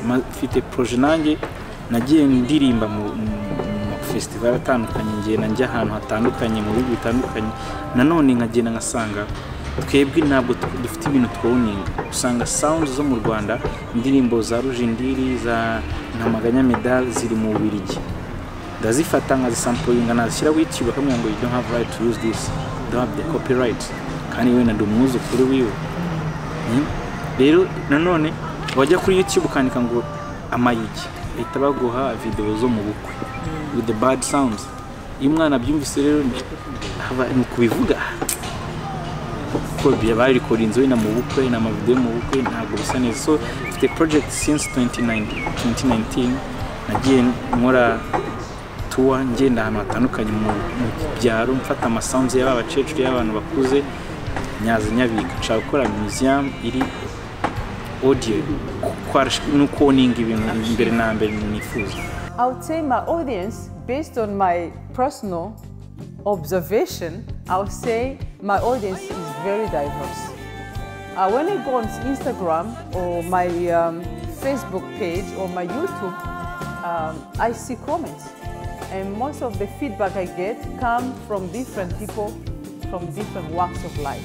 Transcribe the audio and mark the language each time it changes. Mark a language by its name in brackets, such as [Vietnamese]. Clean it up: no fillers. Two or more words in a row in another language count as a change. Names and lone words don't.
[Kinyarwanda] Mfite projet nanjye nagiye ndirimba mu festival atandukanye, ngenda njya ahantu hatandukanye mu bihugu bitandukanye, nanone nkagenda ngasanga twebwe ntabwo dufite ibintu twowninga. Usanga sounds zo mu Rwanda, indirimbo za Rujindiri za Ntamaganya Medal ziri mu Bubiligi, ndazifata nkazisamplinga nazishyira ku YouTube bakamubwira ngo [English] you don't have right to use this, you don't have the copyright, [Kinyarwanda] kandi we ndi umwuzukuru wiwe. Rero nanone wajya kuri YouTube ukandika ngo amayigi, bahita baguha video zo mu bukwe [English] with the bad sounds. [Kinyarwanda] Iyo umwana abyumvise rero ni kubivuga ko byabaye recordings na mu bukwe na video mu bukwe ntabwo bisa neza. [English] So the project since 2019 [Kinyarwanda] nagiye nkora tour ngenda ahantu hatandukanye mu byaro, mfata ama sounds y'abakecuru y'abantu bakuze nyaza nyabika, nshaka gukora museum iri audio nuko ninga ibintu imbere na mbere nifuza. [English] I would say my audience, based on my personal observation, I would say my audience is very diverse. When I go on Instagram or my Facebook page or my YouTube, I see comments, and most of the feedback I get come from different people from different walks of life.